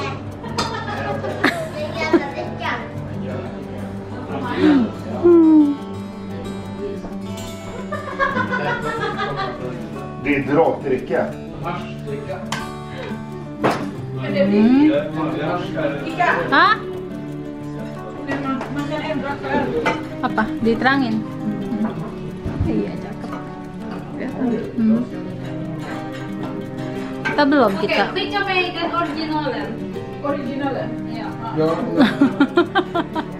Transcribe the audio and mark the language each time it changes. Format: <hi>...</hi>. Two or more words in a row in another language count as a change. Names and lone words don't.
<sv>Det är drakdricka. Hah? Man kan ändra själv.</sv> <id>Apa? Diterangin? Iya, cakep. Kita belum Okej, kita.</id> <sv>skicka mig den originalen. Originalen. Ja. Ja.</sv>